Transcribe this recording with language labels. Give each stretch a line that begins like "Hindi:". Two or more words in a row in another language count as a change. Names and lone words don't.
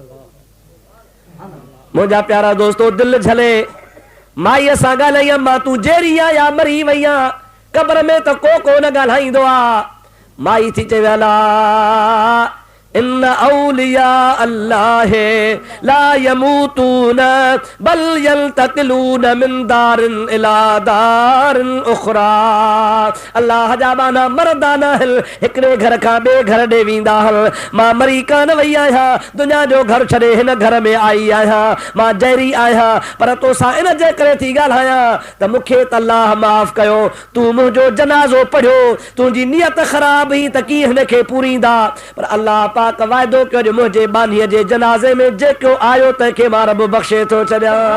Sindhi: मुंहिंजा प्यारा दोस्तो, दिलि झले माईअ सां ॻाल्हाई, मां तूं जेरी आहीं या मरी वई आहीं, क़बर में त को कोन ॻाल्हाईंदो आहे। माई थी चवे
Arabic: ألا إن أولياء الله لا يموتون بل ينتقلون من دار إلى دار أخرى.
Sindhi: अल्लाह जा बाना मरदा न हल, हिकिड़े घर खां ॿिए घर ॾे वेंदा हल। मां मरी कान वई आहियां, दुनिया जो घर छॾे हिन घर में आई आहियां। मां जहरी आहियां, पर तोसां इन जे करे थी ॻाल्हायां त मूंखे त अल्लाह माफ़ कयो। तूं मुंहिंजो जनाज़ो पढ़ियो, तुंहिंजी नियत ख़राब हुई त कीअं हिनखे पूरींदा, पर अल्लाह पाक पाक वाइदो कयो जो मुंहिंजे बानीअ जे जनाज़े में जेको आयो तंहिंखे मां रब बख़्शे थो छॾियां।